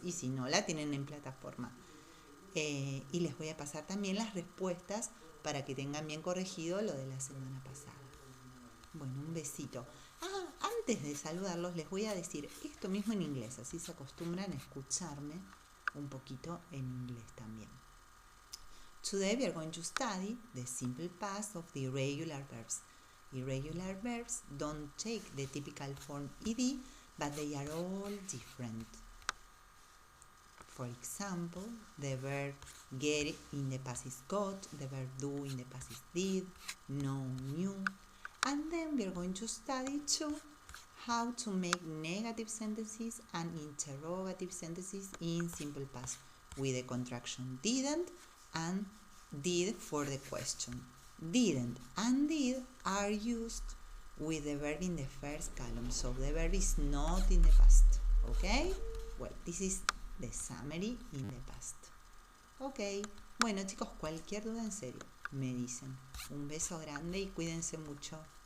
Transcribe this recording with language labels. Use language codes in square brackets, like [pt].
[es] Y si no, la tienen en plataforma. Y les voy a pasar también las respuestas para que tengan bien corregido lo de la semana pasada. Bueno, un besito. Antes de saludarlos les voy a decir esto mismo en inglés, así se acostumbran a escucharme un poquito en inglés también. [en] Today we are going to study the simple past of the irregular verbs. Irregular verbs don't take the typical form ed, but they are all different. For example, the verb get in the past is got, the verb do in the past is did, know, knew. And then we are going to study too how to make negative sentences and interrogative sentences in simple past with the contraction didn't and did for the question. Didn't and did are used with the verb in the first column, so the verb is not in the past. Okay? Well, this is the summary in the past. [es] Ok, bueno chicos, cualquier duda en serio me dicen. Un beso grande y cuídense mucho.